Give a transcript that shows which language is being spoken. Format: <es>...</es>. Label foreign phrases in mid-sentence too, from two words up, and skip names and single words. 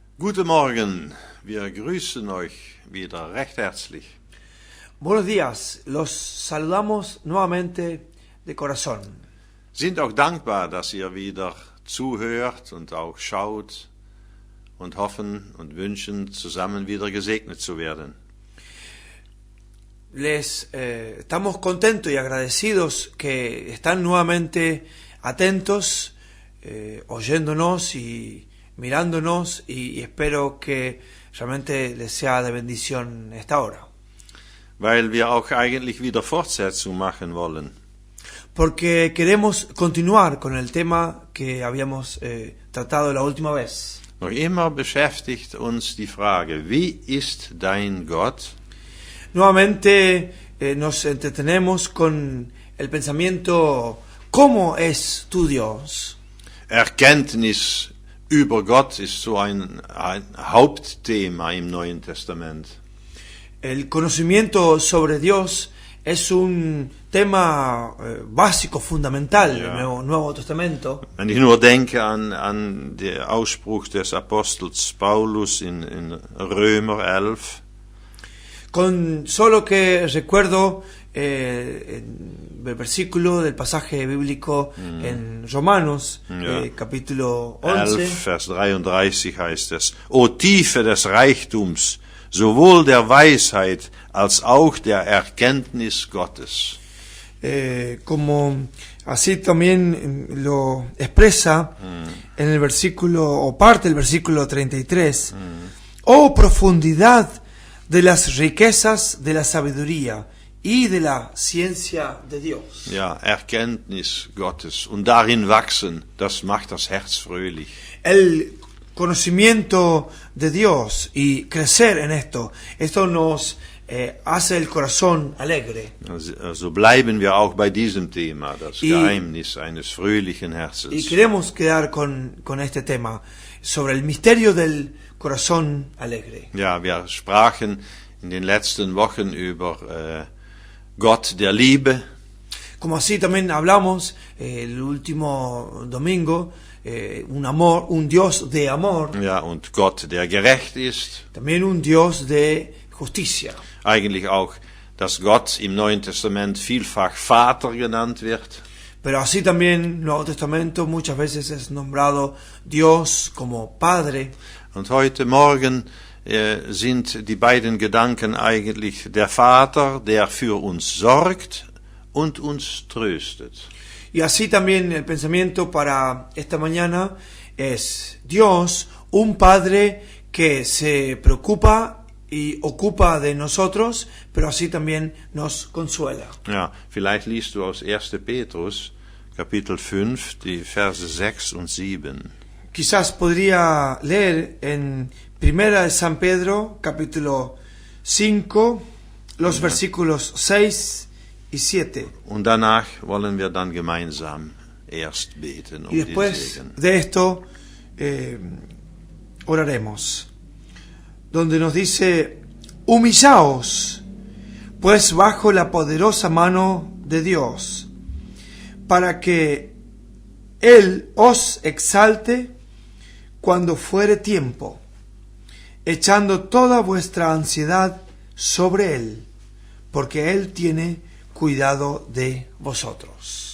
<de>Guten Morgen, wir grüßen euch wieder recht herzlich.</de> <es>Buenos días, los saludamos nuevamente de corazón.</es> <de>Sind auch dankbar, dass ihr wieder zuhört und auch schaut und hoffen und wünschen, zusammen wieder gesegnet zu werden.</de> <es>Estamos contentos y agradecidos que están nuevamente atentos, oyéndonos y mirándonos, y espero que realmente les sea de bendición esta hora.</es> <de>Weil wir auch eigentlich wieder Fortsetzung machen wollen.</de> <es>Porque queremos continuar con el tema que habíamos tratado la última vez.</es> <de>Noch immer beschäftigt uns die Frage, wie ist dein Gott?</de> <es>Nuevamente nos entretenemos con el pensamiento, ¿cómo es tu Dios?</es> <de>Erkenntnis über Gott ist so ein Hauptthema im Neuen Testament.</de> <es>El conocimiento sobre Dios es un tema básico, fundamental del Nuevo Testamento.</es> <de>Wenn ich nur denke an den Ausspruch des Apostels Paulus in Römer 11.</de> <es>Con solo que recuerdo el versículo del pasaje bíblico en Romanos, capítulo 11.</es> <de>11, Vers 33 heißt es: O Tiefe des Reichtums, sowohl der Weisheit als auch der Erkenntnis Gottes.</de> <es>Como así también lo expresa en el versículo, o parte del versículo 33. Oh profundidad de las riquezas de la sabiduría y de la ciencia de Dios.</es> <de>Ja, Erkenntnis Gottes und darin wachsen, das macht das Herz fröhlich.</de> <es>El conocimiento de Dios y crecer en esto nos hace el corazón alegre.</es> <de>So bleiben wir auch bei diesem Thema, das Geheimnis eines fröhlichen Herzens.</de> <es>Y queremos quedar con este tema sobre el misterio del corazón alegre.</es> <de>Ja, wir sprachen in den letzten Wochen über Gott der Liebe.</de> <es>Como así también hablamos el último domingo, un Dios de amor.</es> <de>Ja, und Gott, der gerecht ist.</de> <es>También un Dios de justicia.</es> <de>Eigentlich auch, dass Gott im Neuen Testament vielfach Vater genannt wird.</de> <es>Pero así también el Nuevo Testamento muchas veces es nombrado Dios como Padre.</es> <de>Und heute Morgen sind die beiden Gedanken eigentlich der Vater, der für uns sorgt und uns tröstet.</de> <es>Y así también el pensamiento para esta mañana es Dios, un Padre que se preocupa y ocupa de nosotros, pero así también nos consuela.</es> <de>Ja, vielleicht liest du aus 1. Petrus, Kapitel 5, die Verse 6 und 7.</de> <es>Quizás podría leer en Primera de San Pedro, capítulo 5, los versículos 6 y 7.</es> <de>Und danach wollen wir dann gemeinsam erst beten</de> <es>Y después</es> <de>Segen.</de> <es>de esto oraremos, donde nos dice: humillaos, pues bajo la poderosa mano de Dios, para que Él os exalte cuando fuere tiempo, echando toda vuestra ansiedad sobre Él, porque Él tiene cuidado de vosotros.</es>